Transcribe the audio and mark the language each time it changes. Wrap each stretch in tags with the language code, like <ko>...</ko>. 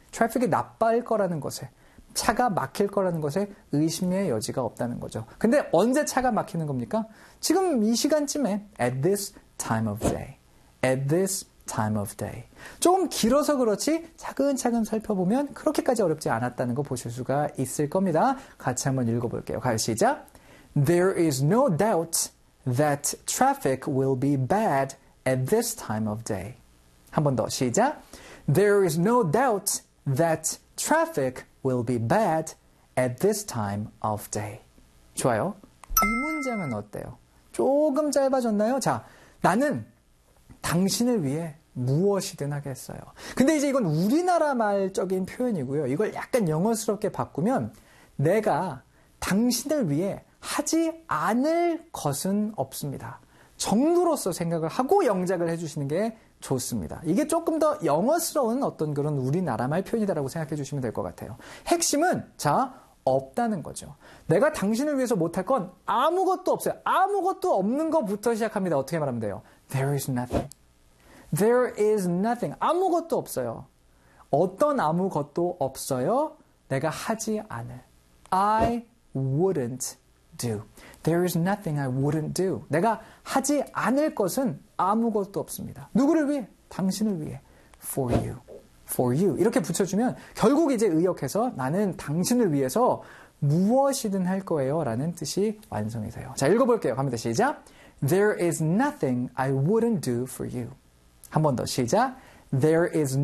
<ko>traffic이 나빠질 거라는 것에, 차가 막힐 거라는 것에 의심의 여지가 없다는 거죠. 근데 언제 차가 막히는 겁니까? 지금 이 시간쯤에,</ko> <en>at this time of day. At this time of day.</en> <ko>조금 길어서 그렇지 차근차근 살펴보면 그렇게까지 어렵지 않았다는 거 보실 수가 있을 겁니다. 같이 한번 읽어볼게요. 가요, 시작.</ko> <en>There is no doubt that traffic will be bad at this time of day.</en> <ko>한번 더, 시작.</ko> <en>There is no doubt that traffic will be bad at this time of day.</en> <ko>좋아요. 이 문장은 어때요? 조금 짧아졌나요? 자, 나는 당신을 위해 무엇이든 하겠어요. 근데 이제 이건 우리나라 말적인 표현이고요. 이걸 약간 영어스럽게 바꾸면 내가 당신을 위해 하지 않을 것은 없습니다. 정도로서 생각을 하고 영작을 해주시는 게 좋습니다. 이게 조금 더 영어스러운 어떤 그런 우리나라 말 표현이다라고 생각해 주시면 될것 같아요. 핵심은 자, 없다는 거죠. 내가 당신을 위해서 못할 건 아무것도 없어요. 아무것도 없는 것부터 시작합니다. 어떻게 말하면 돼요?</ko> <en>There is nothing. There is nothing.</en> <ko>아무것도 없어요. 어떤 아무것도 없어요? 내가 하지 않을.</ko> <en>I wouldn't do. There is nothing I wouldn't do.</en> <ko>내가 하지 않을 것은 아무것도 없습니다. 누구를 위해? 당신을 위해.</ko> <en>For you. For you.</en> <ko>이렇게 붙여주면 결국 이제 의역해서 나는 당신을 위해서 무엇이든 할 거예요. 라는 뜻이 완성이 돼요. 자, 읽어볼게요. 갑니다. 시작.</ko> <en>There is nothing I wouldn't do for you.</en> <ko>한번 더, 시작.</ko> <en>There is nothing</en>